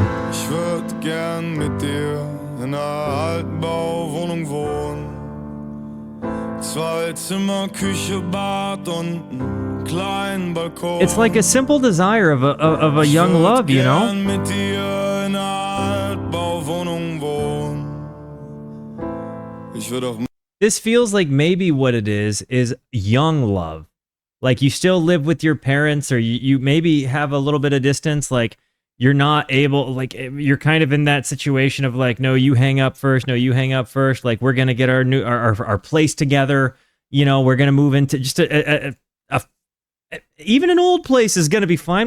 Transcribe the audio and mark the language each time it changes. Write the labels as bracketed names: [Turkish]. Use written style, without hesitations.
[German] Ich würd gern mit dir in einer Altbauwohnung wohnen. 2 Zimmer, Küche, Bad und einen kleinen Balkon. [English] It's like a simple desire of a young love, you know? [German] Mit dir in einer Altbauwohnung wohnen. Ich würd auch. [English] This feels like maybe what it is young love. Like you still live with your parents, or you maybe have a little bit of distance, like you're not able, like you're kind of in that situation of like, no, you hang up first, no, you hang up first, like we're gonna get our place together, you know, we're gonna move into just even an old place is gonna be fine.